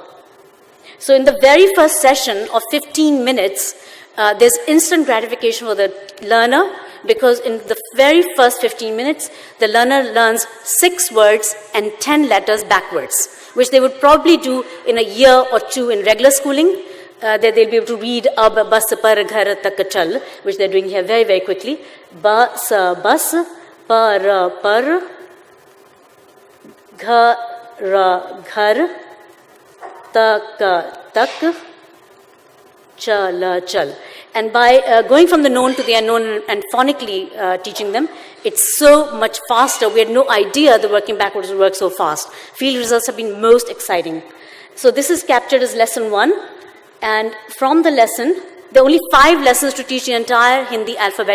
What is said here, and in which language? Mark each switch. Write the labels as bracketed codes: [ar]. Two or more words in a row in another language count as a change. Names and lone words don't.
[en] So in the very first session of 15 minutes, there's instant gratification for the learner, because in the very first 15 minutes, the learner learns 6 words and 10 letters backwards, which they would probably do in a year or 2 in regular schooling. That they'll be able to read [hi] ab, bas, par, ghar, tak, chal, [en] which they're doing here very, very quickly. [hi] Bas, bas, par, par, ghar, ghar, tak, tak, chal, chal. [en] And by going from the known to the unknown and phonically teaching them, it's so much faster. We had no idea the working backwards would work so fast. Field results have been most exciting. So this is captured as lesson 1. And from the lesson, there are only 5 lessons to teach the entire Hindi alphabet.